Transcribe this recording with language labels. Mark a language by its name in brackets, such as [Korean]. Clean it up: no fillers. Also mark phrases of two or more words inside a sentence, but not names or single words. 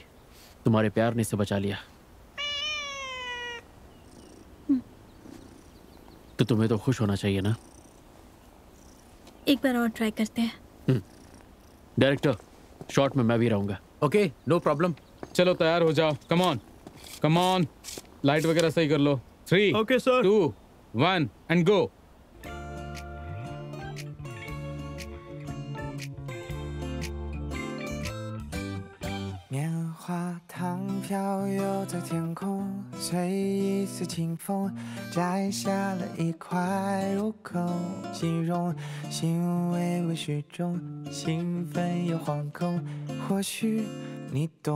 [Hindi] तुम्हारे प्यार ने इसे बचा लिया। तो तुम्हें तो खुश होना चाहिए ना। एक बार और ट्राई करते हैं। डायरेक्टर, शॉट में मैं भी रहूंगा। [English] OK, no problem. [Hindi] चलो तैयार हो जाओ। [English] come on, come on. [Hindi] लाइट वगैरह सही कर लो। 3, [English] OK sir. 2, 1 and go. [Chinese] 糖飘游在天空，随一丝清风摘下了一块入口，形容心微微虚中，兴奋又惶恐，或许你懂。